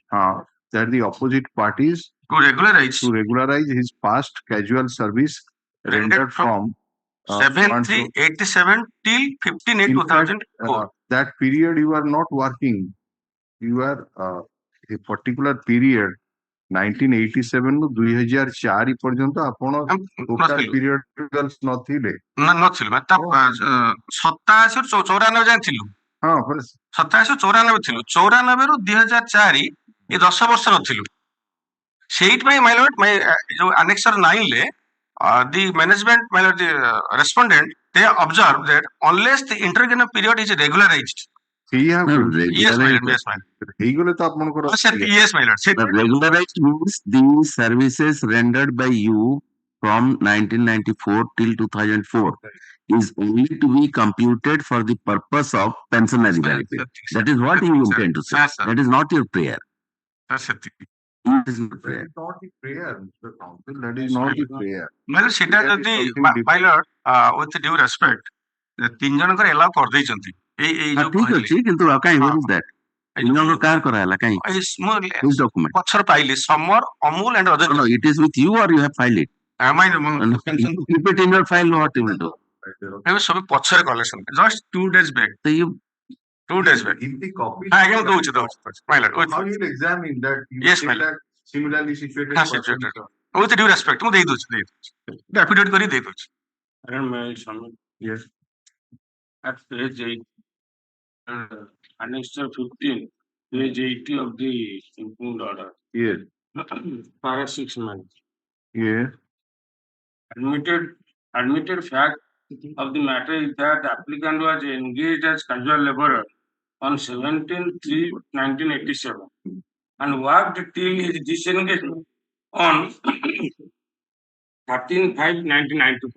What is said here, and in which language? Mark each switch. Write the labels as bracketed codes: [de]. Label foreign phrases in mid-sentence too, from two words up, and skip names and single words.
[en] That the opposite parties to regularize his past casual service rendered from 7387 till 15/8/2004. That period you are not working. You are a particular period 1987 [or] ରୁ 2004 ପର୍ଯ୍ୟନ୍ତ ଆପଣ [en] total period ନଥିଲେ [or] ନଥିଲୁ ମାନେ 87 ରୁ 94 ଯାଏଁ ଥିଲୁ। ହଁ 87 94 ଥିଲୁ 94 ରୁ 2004 ଏ 10 ବର୍ଷ ନଥିଲୁ। [en] ସେଇଥିପାଇଁ my lord [or] ଯୋଉ ଆନେକ୍ସର 9 ରେ [en] the management my lord the respondent they observe that unless the intervening period is regularized. Yes, my lord. Yes, my lord. Regularized means the services rendered by you from 1994 till 2004 is only to be computed for the purpose of pensionary benefit. That is what you intend to say. That is not your prayer. It is not prayer. Not the prayer, Mr. Counsel. That is not the prayer. My lord, [or] ସେଟା ଯଦି [en] my lord with due respect [or] ତିନି ଜଣଙ୍କର allow କରିଦେଇଛନ୍ତି। ଠିକ ଅଛି କିନ୍ତୁ କାଇଁ [en] where is that? [or] ତିନି ଜଣଙ୍କର କାହାର କରାହେଲା କାଇଁ? [en] Which document? [or] ପଛର ପାଇଲି ସମର ଅମୁଲ [en] and other. No, it is with you or you have filed it? Keep it in your file. What you will do? [or] ଏବେ ସବୁ ପଛରେ [en] collection just 2 days back. So you 2 days back. In the copy. [or] ଆଜ୍ଞା ଦଉଛି [en] my lord. How you will examine that? Yes, my lord. Similarly situated. With due respect [or] ମୁଁ ଦେଇ ଦଉଛି affidavit କରି ଦେଇ ଦଉଛି। [en] Yes. At page 8, annexure 15, page 80 of the impugned order. Yes. Para 6 months. Yes. Admitted fact of the matter is that the applicant was engaged as casual laborer on 17/3/1987 and worked till his disengagement on 13/5/1994.